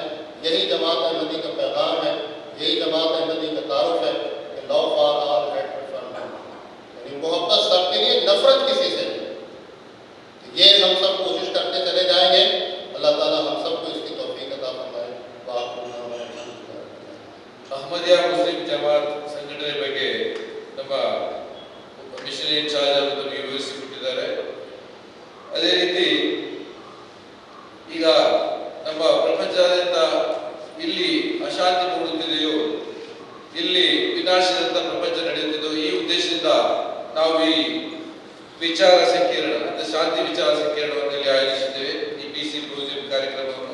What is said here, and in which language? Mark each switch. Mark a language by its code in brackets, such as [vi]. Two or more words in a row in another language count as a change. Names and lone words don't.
[hi] यही जमात अहमदी का पैगाम है, यही जमात अहमदी का तारुफ है कि [en] love for all hate for none, [hi] यानी मोहब्बत सबके लिए, नफरत किसी से नहीं। तो ये हम सब कोशिश करते चले जाएंगे। अल्लाह ताला हम सबको इसकी तौफीक अता फरमाए। [kn] ಅಹಮದಿಯಾ ಮುಸ್ಲಿಂ ಜಮಾತ್ ಸಂಘಟನೆ ಬಗ್ಗೆ ನಮ್ಮ [en] mission in-charge [kn] ಅವರು ನಮಗೆ ವಿವರಿಸಿಕೊಟ್ಟಿದ್ದಾರೆ. ಅದೇ ರೀತಿ ಈಗ ನಮ್ಮ ಪ್ರಪಂಚದಾದ್ಯಂತ ಇಲ್ಲಿ ಅಶಾಂತಿ ಮೂಡುತ್ತಿದೆಯೋ, ಇಲ್ಲಿ ವಿನಾಶದಂತ ಪ್ರಪಂಚ ನಡೆಯುತ್ತಿದೆಯೋ, ಈ ಉದ್ದೇಶದಿಂದ ನಾವು ಈ ವಿಚಾರ ಸಂಕಿರಣ ಅಂದರೆ ಶಾಂತಿ ವಿಚಾರ ಸಂಕಿರಣವನ್ನು ಇಲ್ಲಿ ಆಯೋಜಿಸಿದ್ದೇವೆ, ಈ SYMPOSIUM ಕಾರ್ಯಕ್ರಮವನ್ನು.